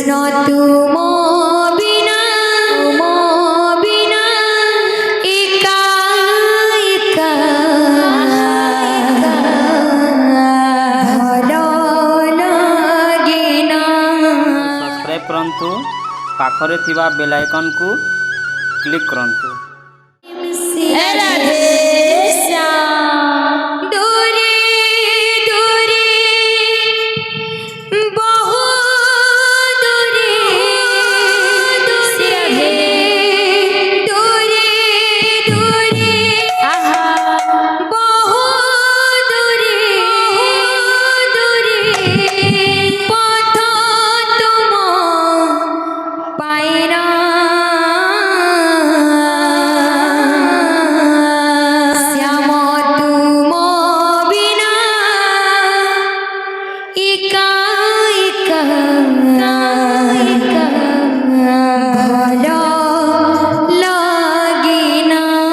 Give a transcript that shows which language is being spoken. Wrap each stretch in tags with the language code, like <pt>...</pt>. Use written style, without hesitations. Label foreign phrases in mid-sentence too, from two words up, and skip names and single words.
<or>ତୁମ ବିନା ଏକା ଏକା ଭଲ ଲାଗେ ନା। ସବସ୍କ୍ରାଇବ କରନ୍ତୁ ପାଖରେ ଥିବା</or> <en>bell icon</en> <or>କୁ କ୍ଲିକ କରନ୍ତୁ। ରାଧେ ଶ୍ୟାମ ଦୂରେ ଦୂରେ ବହୁ ଦୂରେ ଦୂରେ ଦୂରେ ଦୂରେ ଆହା ବହୁ ଦୂରେ ଦୂରେ ପଥ ତୁମ ପାଇନା ଶ୍ୟାମ ତୁମ ବିନା ଏକା ଏକା ଭଲ ଲାଗେ ନା।</or>